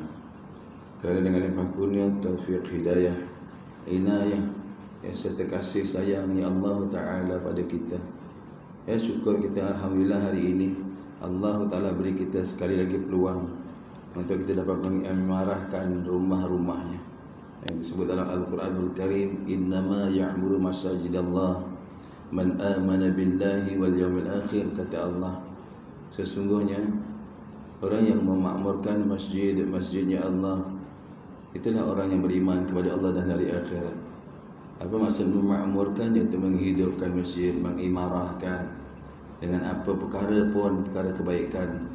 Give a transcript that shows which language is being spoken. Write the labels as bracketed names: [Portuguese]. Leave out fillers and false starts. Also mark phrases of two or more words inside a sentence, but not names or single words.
[Malay] Kerana dengan limpah kurnia, taufik, hidayah, inayah, serta kasih sayangnya Allah Ta'ala pada kita, syukur kita Alhamdulillah hari ini Allah Ta'ala beri kita sekali lagi peluang untuk kita dapat mengimarahkan rumah-rumahnya yang disebut dalam Al-Quranul Karim, [Arabic] إنما يعمر مساجد الله من آمن بالله واليوم الآخر. [Malay] Kata Allah, sesungguhnya orang yang memakmurkan masjidnya Allah, itulah orang yang beriman kepada Allah dan hari akhirat. Apa maksud memakmurkan? Iaitu menghidupkan masjid, mengimarahkan dengan apa perkara pun, perkara kebaikan.